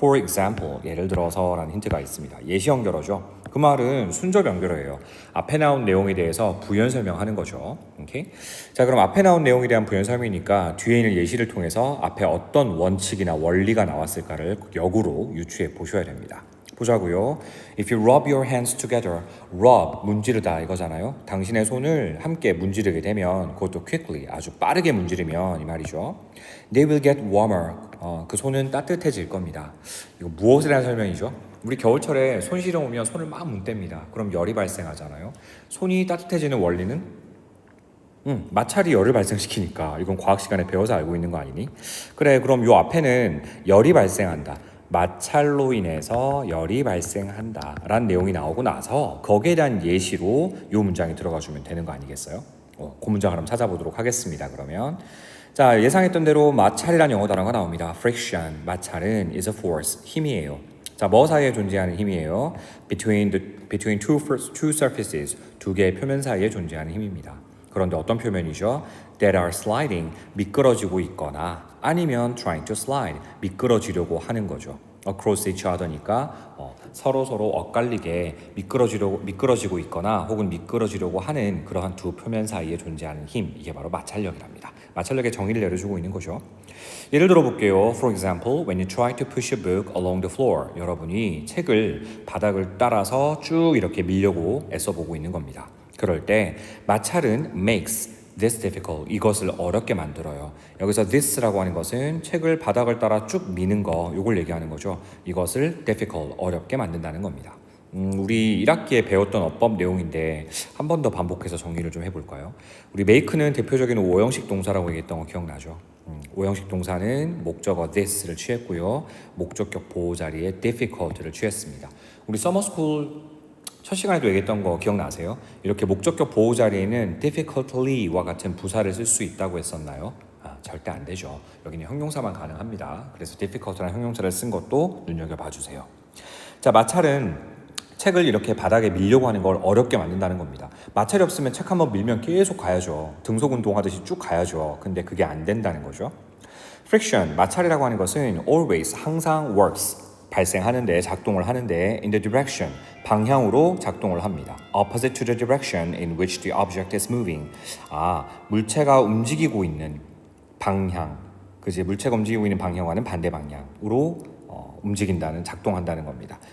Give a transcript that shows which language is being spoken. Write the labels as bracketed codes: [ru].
[en] For example, [ko] 예를 들어서 라는 힌트가 있습니다. 예시 연결어죠. 그 말은 순접 연결어예요. 앞에 나온 내용에 대해서 부연 설명하는 거죠. 오케이? 자, 그럼 앞에 나온 내용에 대한 부연 설명이니까 뒤에 있는 예시를 통해서 앞에 어떤 원칙이나 원리가 나왔을까를 역으로 유추해 보셔야 됩니다. 보자고요. [en] If you rub your hands together, rub, [ko] 문지르다 이거잖아요. 당신의 손을 함께 문지르게 되면 그것도 quickly, 아주 빠르게 문지르면 이 말이죠. [en] They will get warmer. [ko] 그 손은 따뜻해질 겁니다. 이거 무엇에 대한 설명이죠? 우리 겨울철에 손 시려 오면 손을 막 문댑니다. 그럼 열이 발생하잖아요. 손이 따뜻해지는 원리는 마찰이 열을 발생시키니까 이건 과학 시간에 배워서 알고 있는 거 아니니? 그래, 그럼 요 앞에는 열이 발생한다. 마찰로 인해서 열이 발생한다 라는 내용이 나오고 나서 거기에 대한 예시로 이 문장이 들어가 주면 되는 거 아니겠어요? 그 문장을 한번 찾아보도록 하겠습니다. 그러면 자, 예상했던 대로 마찰이라는 영어 단어가 나옵니다. [en] friction, [ko] 마찰은 [en] is a force, [ko] 힘이에요. 자, 뭐 사이에 존재하는 힘이에요? [en] between two surfaces, [ko] 두 개의 표면 사이에 존재하는 힘입니다. 그런데 어떤 표면이죠? [en] that are sliding, [ko] 미끄러지고 있거나 아니면 [en] trying to slide, [ko] 미끄러지려고 하는 거죠. [en] across each other니까 [ko] 서로 엇갈리게 미끄러지고 있거나 혹은 미끄러지려고 하는 그러한 두 표면 사이에 존재하는 힘, 이게 바로 마찰력이랍니다. 마찰력의 정의를 내려주고 있는 거죠. 예를 들어 볼게요. [en] For example, when you try to push a book along the floor, [ko] 여러분이 책을 바닥을 따라서 쭉 이렇게 밀려고 애써보고 있는 겁니다. 그럴 때 마찰은 [en] makes this difficult, [ko] 이것을 어렵게 만들어요. 여기서 this라고 하는 것은 책을 바닥을 따라 쭉 미는 거, 이걸 얘기하는 거죠. 이것을 difficult, 어렵게 만든다는 겁니다. 우리 1학기에 배웠던 어법 내용인데 한 번 더 반복해서 정리를 좀 해볼까요? 우리 make는 대표적인 5형식 동사라고 얘기했던 거 기억나죠? 5형식 동사는 목적어 this를 취했고요. 목적격 보호 자리에 difficult를 취했습니다. 우리 서머스쿨 첫 시간에도 얘기했던 거 기억나세요? 이렇게 목적격 보호 자리에는 difficultly와 같은 부사를 쓸 수 있다고 했었나요? 절대 안 되죠. 여기는 형용사만 가능합니다. 그래서 difficult라는 형용사를 쓴 것도 눈여겨봐 주세요. 자, 마찰은 책을 이렇게 바닥에 밀려고 하는 걸 어렵게 만든다는 겁니다. 마찰이 없으면 책 한번 밀면 계속 가야죠. 등속 운동하듯이 쭉 가야죠. 근데 그게 안 된다는 거죠. friction, 마찰이라고 하는 것은 always, 항상 works, 발생하는데, 작동을 하는데 [en] in the direction, [ko] 방향으로 작동을 합니다. [en] opposite to the direction in which the object is moving. [ko] 물체가 움직이고 있는 방향, 그지? 물체가 움직이고 있는 방향과는 반대 방향으로 움직인다는, 작동한다는 겁니다.